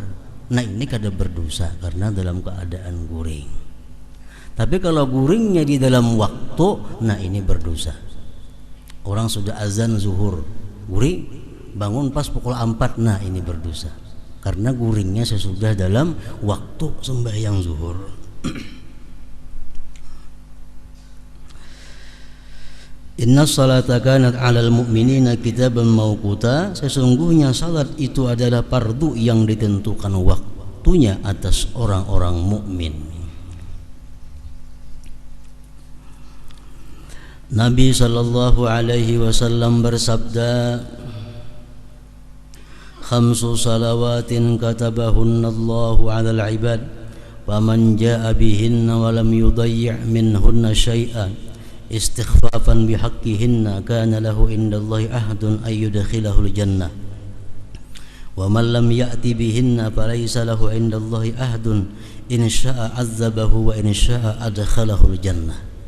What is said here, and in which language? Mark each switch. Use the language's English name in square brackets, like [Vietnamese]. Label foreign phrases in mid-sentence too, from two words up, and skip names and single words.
[Banjar] Nah, ini kada berdosa karena dalam keadaan guring. Tapi kalau guringnya di dalam waktu, nah ini berdosa. Orang sudah azan zuhur, guring, bangun pas pukul 4, nah ini berdosa karena guringnya sesudah dalam waktu sembahyang zuhur. [Arabic] إن الصلاة كانت على المؤمنين كتابا موقوتا, [Indonesian] sesungguhnya salat itu adalah fardu yang ditentukan waktunya atas orang-orang mukmin. Nabi [Arabic] صلى الله عليه وسلم [Indonesian] bersabda, [Arabic] خمس صلوات كتبهن الله على العباد فمن جاء بهن ولم يضيع منهن شيئا استخفافا بحقهن كان له عند الله عهد أن يدخله الجنة ومن لم يأت بهن فليس له عند الله عهد إن شاء عذبه وإن شاء أدخله الجنة.